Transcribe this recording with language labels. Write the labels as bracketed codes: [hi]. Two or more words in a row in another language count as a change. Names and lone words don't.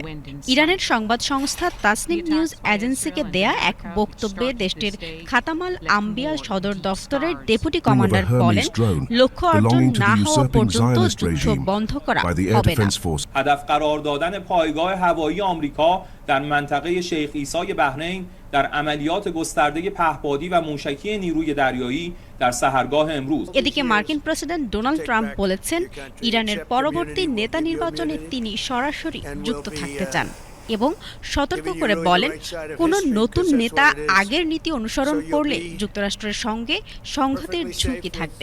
[bn] ইরানের সংবাদ সংস্থা তাসনিম নিউজ এজেন্সিকে দেয়া এক বক্তব্যে দেশটির খাতামাল আম্বিয়া সদর দফতরের ডেপুটি কমান্ডার বলেন, লক্ষ্য অর্জন না হওয়া পর্যন্ত যুদ্ধ বন্ধ করা হবে না। [fa] در منطقه شیخ عیسی بحرین در عملیات گسترده پهپادی و موشکی نیروی دریایی در سحرگاه امروز। [bn] এদিকে মার্কিন প্রেসিডেন্ট ডোনাল্ড ট্রাম্প বলেছেন, ইরানের পরবর্তী নেতা নির্বাচনে তিনি সরাসরি যুক্ত থাকতে চান এবং সতর্ক করে বলেন, কোনো নতুন নেতা আগের নীতি অনুসরণ করলে যুক্তরাষ্ট্রের সঙ্গে সংঘাতের ঝুঁকি থাকবে।